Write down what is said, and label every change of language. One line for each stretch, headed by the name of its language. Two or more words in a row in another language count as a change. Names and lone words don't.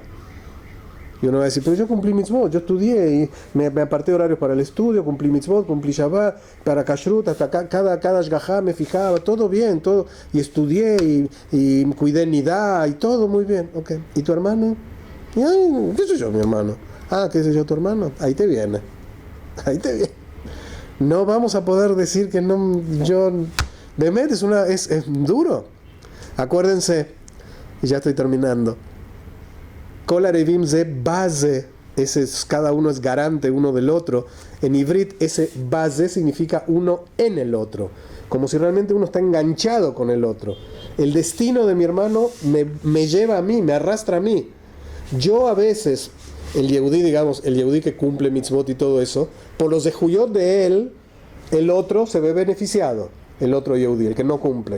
Spanish: Y uno va a decir, pero yo cumplí mitzvot, yo estudié y me aparté horarios para el estudio, cumplí mitzvot, cumplí Shabbat, para Kashrut, hasta cada shgajá me fijaba, todo bien, todo, y estudié y cuidé Nidá y todo muy bien, ok. ¿Y tu hermano? Y, ay, ¿qué soy yo, mi hermano? Ah, ¿qué soy yo, tu hermano? Ahí te viene, ahí te viene. No vamos a poder decir que no, yo, Bemet es duro. Acuérdense, y ya estoy terminando.
Hebrew: כל ערבים זה בזה,
Spanish: cada uno es garante uno del otro. En ivrit, ese base significa uno en el otro, como si realmente uno está enganchado con el otro. El destino de mi hermano me lleva a mí, me arrastra a mí. Yo a veces, el yehudí, digamos, el yehudí que cumple mitzvot y todo eso, por los zehuyot de él, el otro se ve beneficiado, el otro yehudí, el que no cumple.